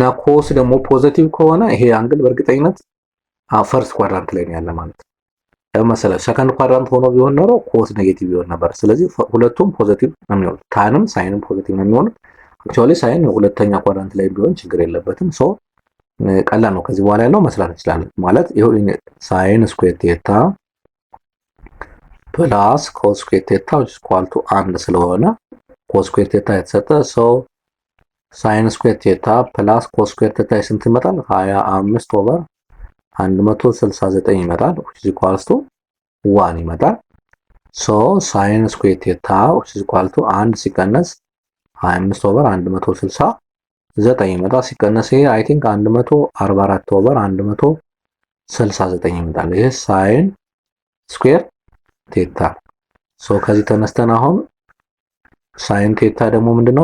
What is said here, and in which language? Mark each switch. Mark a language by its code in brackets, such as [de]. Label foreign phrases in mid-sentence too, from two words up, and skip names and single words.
[am] ኮስ ደግሞ ፖዚቲቭ ከሆነ ይሄ አንግል በእርግጠኝነት [en] first quadrant [am] ላይ ነው ያለ ማለት ነው። ለምሳሌ [en] second quadrant [am] ሆኖ ቢሆን ኖሮ [en] cos negative [am] ይሆን ነበር። ስለዚህ ሁለቱም ፖዚቲቭ ነው የሚሆኑት። ታንም ሳይንም ፖዚቲቭ ነው የሚሆኑት። አክቹአሊ ሳይን ሁለተኛ ኳድራንት ላይ ቢሆን ችግር የለበትም። ቀላል ነው። ከዚህ በኋላ ያለው መስራት እንችላለን ማለት ይሄው [en] sine square theta plus cos square theta equal to 1 [am] ስለሆነ [en] cos square theta [am] የተሰጠ [en] sine square theta plus cos square theta [am] ስንት ይመጣል? 25 ኦቨር 169 ይመጣል [en] which is equals to 1 [am] ይመጣል። [en] sine square theta which is equal to 1 [am] ሲቀነስ 25 ኦቨር 169 ይመጣል። ሲቀነስ ይሄ [en] I think [am] 144 ኦቨር 169 ይመጣል። ይሄ [en] sine square theta [am] ከዚህ ተነስተን አሁን [en] sine theta [am] ደግሞ ምንድነው?